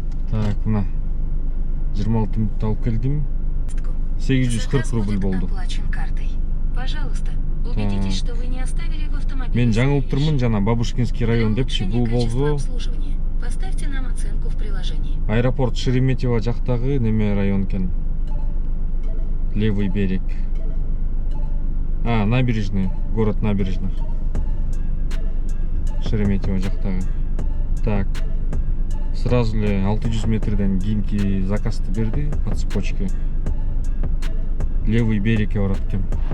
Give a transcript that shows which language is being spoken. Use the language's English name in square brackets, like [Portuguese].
[Kyrgyz] Так, мына 26 мүнөттө алып келдим. 840 рубль болду. [Russian] Пожалуйста, убедитесь, что вы не оставили в автомобиле. [Kyrgyz] Мен жаңылып турмун, жана Бабушкинский район депчи, бул болду. [Russian] Поставьте нам оценку в приложении. [Kyrgyz] Аэропорт Шереметьево жактагы неме район экен. [Russian] Левый берег. Набережный, город Набережных. [Kyrgyz] Шереметьево жактагы. Так. Сразу эле 600 метрден кийинки заказды берди [Russian] по цепочке. [Kyrgyz] Левый берегке барат экен.